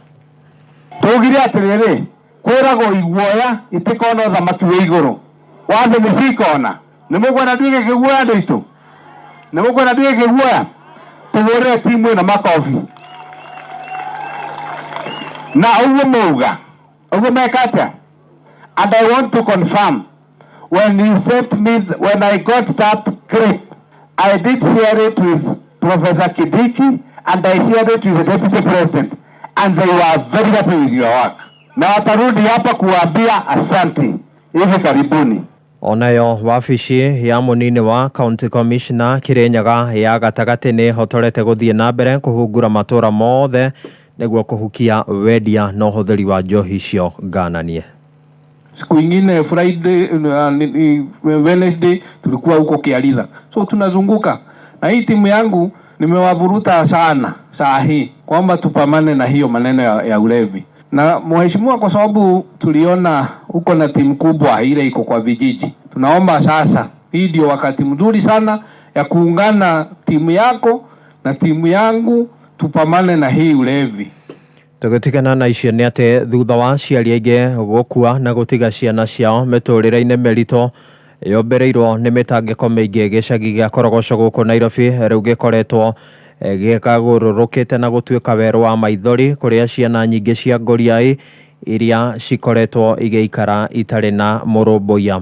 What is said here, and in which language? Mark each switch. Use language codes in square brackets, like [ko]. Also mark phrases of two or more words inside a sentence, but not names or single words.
[ki] Tũgire atĩrĩrĩ, kwĩragwo iguoya itikona thamaki wĩ igũrũ, wathe nĩcikona. Nĩ mũkwenda nduĩke kĩguoya andũ aitũ? Nĩ mũkwenda nduĩke kĩguoya? Tũhũrĩre timu ĩno makobi. Na ũguo mauga, ũguo meka atĩa? [en] And I want to confirm, when you sent me, when I got that clip, I did share it with Professor Kidiki and I shared it with the Deputy President, and they were very happy with your work. [sw] Na watarudi hapa kuambia asante. Hivi karibuni. [ki] Onayo wabici ya munini wa [en] County Commissioner [ki] Kirinyaga ya gatagatĩ nĩ hotorete gũthiĩ na mbere kũhungura matũra mothe nĩguo kũhukia wendia na ũhũthĩri wa njohi icio ngananie. [sw] Siku ingine Friday, Wednesday tulikuwa huko Kiaritha. So tunazunguka. Na hii timu yangu nimewavuruta sana saa hii kwamba tupamane na hiyo maneno ya ulevi. Na mheshimiwa, kwa sababu tuliona uko na timu kubwa ile iko kwa vijiji, tunaomba sasa hii ndio wakati mzuri sana ya kuungana timu yako na timu yangu, tupamane na hii ulevi. [ki] Tũgĩtigana na icio nĩ atĩ thutha wa aciari aingĩ gũkua na gũtiga ciana ciao mĩtũrĩre-inĩ mĩritũ yombereirwo nĩ mĩtangĩko mĩingĩ gĩcagi gĩa Korogoco gũkũ Nairobi, rĩu gĩkoretwo gĩkagũrũrũkĩte na gũtuĩka werũ wa maithori kũrĩa ciana nyingĩ cia ngũriai iria cikoretwo igĩikara itarĩ na mũrũmbũiya.